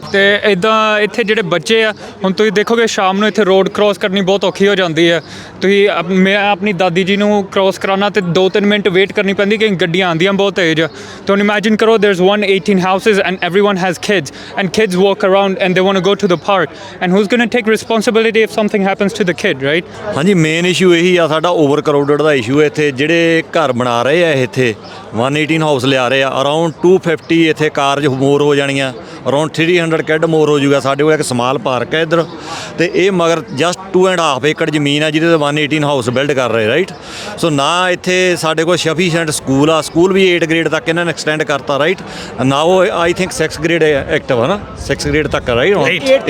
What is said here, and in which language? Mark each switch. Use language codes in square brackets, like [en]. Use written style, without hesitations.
[pa] ਅਤੇ ਇੱਦਾਂ ਇੱਥੇ ਜਿਹੜੇ ਬੱਚੇ ਆ, ਹੁਣ ਤੁਸੀਂ ਦੇਖੋਗੇ ਸ਼ਾਮ ਨੂੰ ਇੱਥੇ ਰੋਡ ਕ੍ਰੋਸ ਕਰਨੀ ਬਹੁਤ ਔਖੀ ਹੋ ਜਾਂਦੀ ਹੈ। ਤੁਸੀਂ ਮੈਂ ਆਪਣੀ ਦਾਦੀ ਜੀ ਨੂੰ ਕ੍ਰੋਸ ਕਰਾਉਣਾ ਅਤੇ 2-3 ਮਿੰਟ ਵੇਟ ਕਰਨੀ ਪੈਂਦੀ ਕਿ ਗੱਡੀਆਂ ਆਉਂਦੀਆਂ ਬਹੁਤ ਤੇਜ਼ ਆ। ਤਾਂ ਹੁਣ [en] imagine [pa] ਕਰੋ [en] There is 118 houses and everyone has kids and kids walk around and they want to go to the park and who's going to take responsibility if something happens to the kid, right? [pa] ਹਾਂਜੀ main issue ਇਹੀ ਆ ਸਾਡਾ over crowded ਦਾ issue ਹੈ ਇੱਥੇ ਜਿਹੜੇ ਘਰ ਬਣਾ ਰਹੇ ਆ ਇੱਥੇ 118 ਹਾਊਸ ਲਿਆ ਰਹੇ ਆ ਅਰਾਊਂਡ 250 ਇੱਥੇ ਕਾਰਜ ਮੋਰ ਹੋ ਜਾਣੀਆਂ ਅਰਾਊਂਡ 300 ਕਿੱਡ ਮੋਰ ਹੋ ਜਾਊਗਾ ਸਾਡੇ ਕੋਲ ਇੱਕ ਸਮਾਲ ਪਾਰਕ ਹੈ ਇੱਧਰ ਤੇ ਇਹ ਮਗਰ ਜਸਟ 2.5 ਏਕੜ ਜ਼ਮੀਨ ਆ ਜਿਹਦੇ ਤੇ 118 ਹਾਊਸ ਬਿਲਡ ਕਰ ਰਹੇ ਰਾਈਟ ਸੋ ਨਾ ਇੱਥੇ ਸਾਡੇ ਕੋਲ ਸਫੀਸ਼ੀਐਂਟ ਸਕੂਲ ਆ ਸਕੂਲ ਵੀ 8 ਗ੍ਰੇਡ ਤੱਕ ਇਹਨਾਂ ਨੇ ਐਕਸਟੈਂਡ ਕਰਤਾ ਰਾਈਟ ਨਾ ਉਹ [en] I think [pa] 6 ਗ੍ਰੇਡ ਐਕਟਿਵ ਹੈ ਨਾ 6 ਗ੍ਰੇਡ ਤੱਕ ਰਾਈਟ